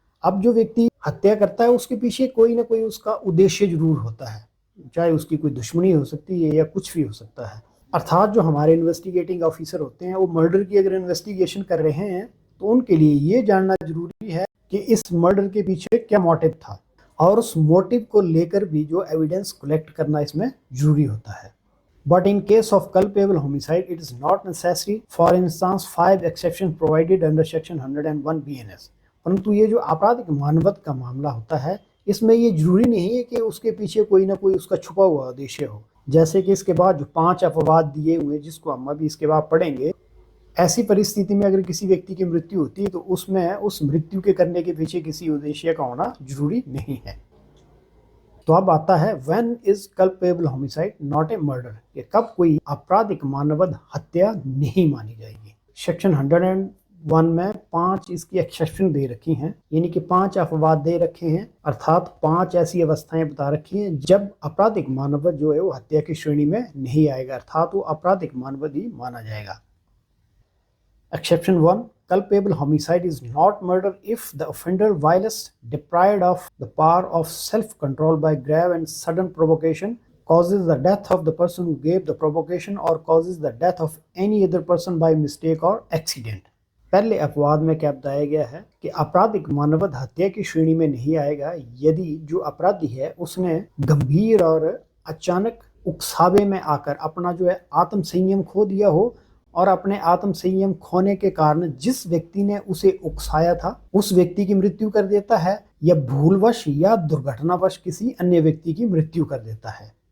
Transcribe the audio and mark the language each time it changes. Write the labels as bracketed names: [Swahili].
[Hindi] अब जो व्यक्ति हत्या करता है उसके पीछे कोई ना कोई उसका उद्देश्य जरूर होता है, चाहे उसकी कोई दुश्मनी हो सकती है या कुछ भी हो सकता है। अर्थात जो हमारे इन्वेस्टिगेटिंग ऑफिसर होते हैं वो मर्डर की अगर इन्वेस्टिगेशन कर रहे हैं तो उनके लिए ये जानना जरूरी है कि इस मर्डर के पीछे क्या मोटिव था, और उस मोटिव को लेकर भी जो एविडेंस कलेक्ट करना इसमें जरूरी होता है। [English] But in case of culpable homicide, it is not necessary. For instance, 5 exceptions provided under Section 101 BNS। [Hindi] परंतु ये जो आपराधिक मानवत का मामला होता है इसमें ये जरूरी नहीं है कि उसके पीछे कोई ना कोई उसका छुपा हुआ उद्देश्य हो। जैसे कि इसके बाद जो 5 अपवाद दिए हुए जिसको हम अभी इसके बाद पढ़ेंगे, ऐसी परिस्थिति में अगर किसी व्यक्ति की मृत्यु होती है तो उसमें उस मृत्यु के करने के पीछे किसी उद्देश्य का होना जरूरी नहीं है। तो अब आता है [English] when is culpable homicide not a murder, [Hindi] कि कब कोई आपराधिक मानवत हत्या नहीं मानी जाएगी। सेक्शन 101 में 5 इसकी एक्सेप्शन दे रखी हैं, यानी कि 5 अपवाद दे रखे हैं, अर्थात 5 ऐसी अवस्थाएं बता रखी हैं जब आपराधिक मानवत जो है वो हत्या की श्रेणी में नहीं आएगा, अर्थात वो आपराधिक मानवत ही माना जाएगा। [English] Exception 1, culpable homicide is not murder if the offender whilst deprived of the power of self-control by grave and sudden provocation causes the death of the person who gave the provocation or causes the death of any other person by mistake or accident। [Hindi] पहले अपवाद में क्या बताया गया है कि आपराधिक मानवत हत्या की श्रेणी में नहीं आएगा यदि जो अपराधी है उसने गंभीर और अचानक उकसावे में आकर अपना जो है आत्म संयम खो दिया हो और अपने आत्म संयम खोने के कारण जिस व्यक्ति ने उसे उकसाया था उस व्यक्ति की मृत्यु कर देता है, या भूलवश या दुर्घटनावश किसी अन्य व्यक्ति की मृत्यु कर देता है।